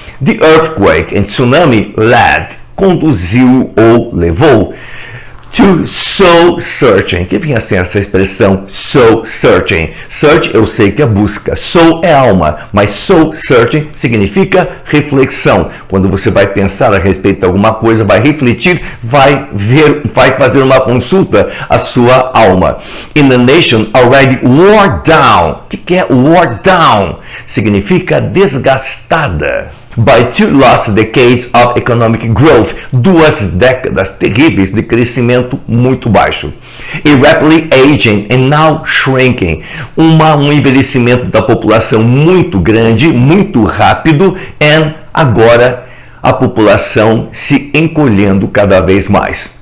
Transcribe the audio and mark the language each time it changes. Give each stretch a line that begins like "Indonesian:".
English: The earthquake and tsunami led,
Portuguese: conduziu ou levou,
English: to soul searching,
Portuguese: que vinha assim essa expressão soul searching. Search eu sei que é busca, soul é alma, mas soul searching significa reflexão. Quando você vai pensar a respeito de alguma coisa, vai refletir, vai ver, vai fazer uma consulta à sua alma.
English: In a nation already worn down.
Portuguese: O que é worn down? Significa desgastada.
English: By two lost decades of economic growth,
Portuguese: 2 décadas terríveis de crescimento muito baixo.
English: A rapidly aging and now shrinking,
Portuguese: um envelhecimento da população muito grande, muito rápido,
English: and
Portuguese: agora a população se encolhendo cada vez mais.